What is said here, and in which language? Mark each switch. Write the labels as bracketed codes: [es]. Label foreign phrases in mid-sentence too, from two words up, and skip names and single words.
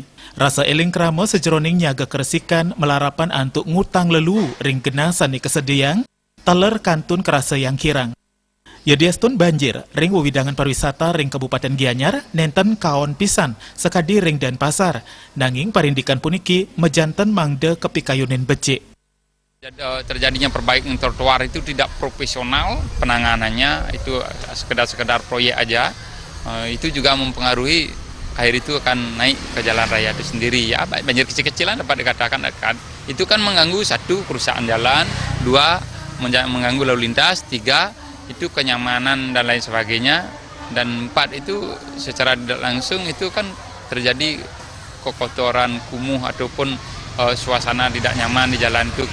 [ban] Rasa eling krama sejeroning nyaga keresikan melarapan antuk ngutang lelu ring genah sanik kesediaan, taler kantun kerasa yang kirang. Yadiastun banjir, ring wewidangan pariwisata ring Kabupaten Gianyar nenten kaon pisan sekadi ring Denpasar, nanging parindikan puniki mejanten mangde kepikayunin becik. [id] Terjadinya perbaikan trotoar itu tidak profesional penanganannya, itu sekedar proyek aja. Itu juga mempengaruhi air itu akan naik ke jalan raya itu sendiri. Ya, banjir kecil-kecilan dapat dikatakan itu kan mengganggu satu kerusakan jalan, dua mengganggu lalu lintas, tiga itu kenyamanan dan lain sebagainya, dan empat itu secara tidak langsung itu kan terjadi kekotoran kumuh ataupun suasana tidak nyaman di jalan itu.